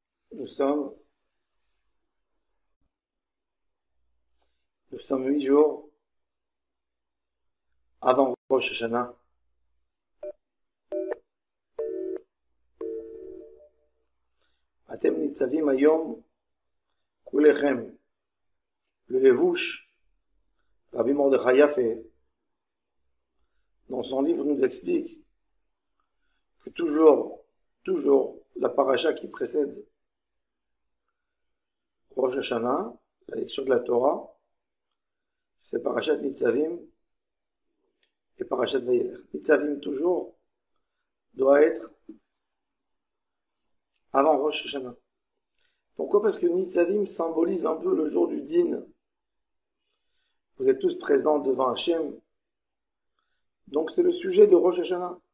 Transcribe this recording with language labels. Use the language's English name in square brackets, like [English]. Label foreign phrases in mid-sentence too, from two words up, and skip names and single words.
[French] Nous sommes, nous sommes 8 jours avant Rosh Hashanah. [Hebrew] אתם נצבים היום כלכם. [French] Le Levouche, Rabbi Mordechai Yafe, dans son livre, nous explique que toujours, la paracha qui précède Rosh Hashanah, la lecture de la Torah, c'est parachat Nitzavim et parachat Vayelech. Nitzavim toujours doit être avant Rosh Hashanah. Pourquoi? Parce que Nitzavim symbolise un peu le jour du Din. Vous êtes tous présents devant Hachem. Donc c'est le sujet de Rosh Hashanah.